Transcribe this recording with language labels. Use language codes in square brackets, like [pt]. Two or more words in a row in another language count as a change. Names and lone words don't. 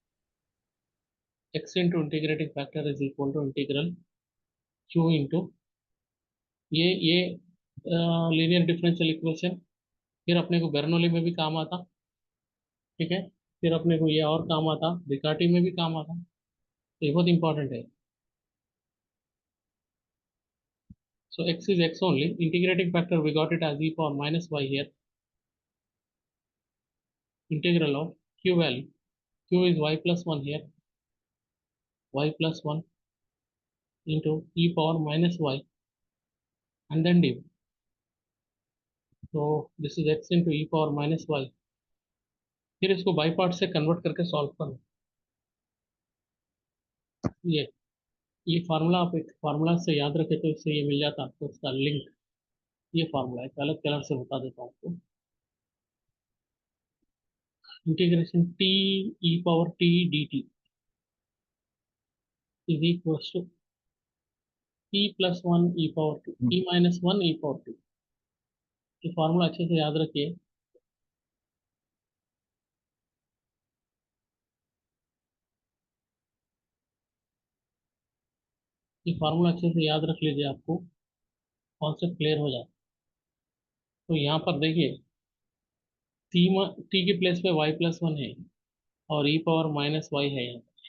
[en] x into integrating factor is equal to integral q into ये linear differential equation. [hi] फिर अपने को बर्नौली में भी काम आता. ठीक है. फिर अपने को ये और काम आता, रिकार्टी में भी काम आता. तो ये बहुत इंपॉर्टेंट है. [en] So x is x only. Integrating factor we got it as e power minus y here. Integral of q value. Q is y plus 1 here. Y plus 1 into e power minus y and then dy. So this is x into e power minus y. [hi] फिर इसको [en] by part [hi] से कन्वर्ट करके सॉल्व करो. ये फार्मूला आप एक फार्मूला से याद रखें तो इससे ये मिल जाता आपको इसका लिंक. ये फार्मूला एक अलग कलर से बता देता हूँ आपको. [en] integration t e power t dt is equals to e plus 1 e power 2 e minus 1 e power 2. [hi] ये फार्मूला अच्छे से याद रखिए. ये फार्मूला अच्छे से याद रख लीजिए, आपको [en] concept clear [hi] हो जाए. तो यहाँ पर देखिए टी के प्लेस पे [en] y plus 1 [hi] है और [en] e power minus y [hi] है यहाँ.